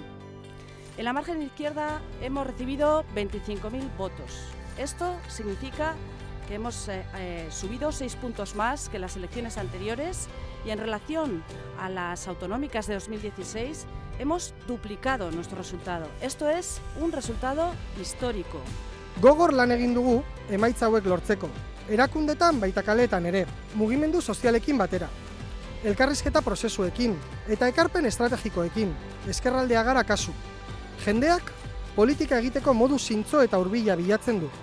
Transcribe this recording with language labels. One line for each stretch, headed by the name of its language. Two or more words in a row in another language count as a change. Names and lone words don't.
Spanish: En la margen izquierda hemos recibido 25.000 votos. Esto significa que hemos subido 6 puntos más que en las elecciones anteriores y en relación a las autonómicas de 2016 hemos duplicado nuestro resultado. Esto es un resultado histórico.
Basque: Gogor lan egin dugu emaitza hauek lortzeko. Erakundetan baita kaleetan ere, mugimendu sozialekin batera. Elkarrizketa prozesuekin eta ekarpen estrategikoekin, ezkerraldea gara kasu. Jendeak politika egiteko modu zintzo eta hurbila bilatzen du.